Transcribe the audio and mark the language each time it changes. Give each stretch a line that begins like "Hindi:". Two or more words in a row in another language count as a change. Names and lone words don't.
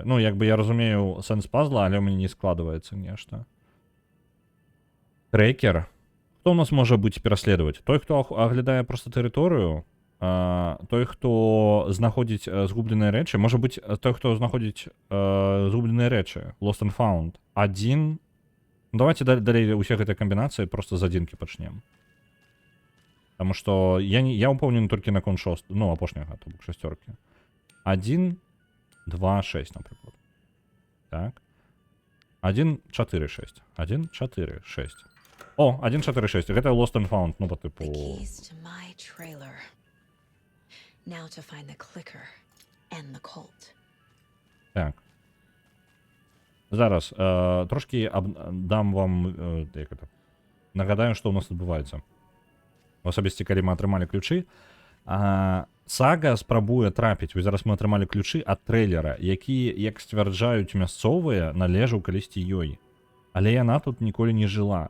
Belarusian: Ну, як бы я разумею сэнс пазла, але ў мяне не складваецца нешта. Трекер. Хто ў нас можа быць пераследаваць? Той, хто аглядае проста тэрыторыю, той, хто знаходзіць згубленыя рэчы, можа быць той, хто знаходзіць згубленыя рэчы. Lost and Found. 1. Давайте далей усе гэтыя камбінацыі просто з адзінкі пачнем. Таму што я упэўнены толькі на конт 6, ну, апошняга, то бок шасцёркі. 1, 2, 6, напрыклад. Так. 1, 4, 6. 1, 4, 6. О, 1, 4, 6. Гэта Lost and Found,
Russian: ну, по типу...
English: Now to find the clicker and the cult.
Belarusian: Так. Зараз трошки дам вам як это. Нагадаю, што у нас адбываецца. Асабісце, калі мы атрымалі ключы, Сага спрабуе трапіць. Вось зараз мы атрымалі ключы ад трэйлера, які, як сцвярджаюць мясцовыя, належаў калісьці ёй. Але яна тут ніколі не жыла.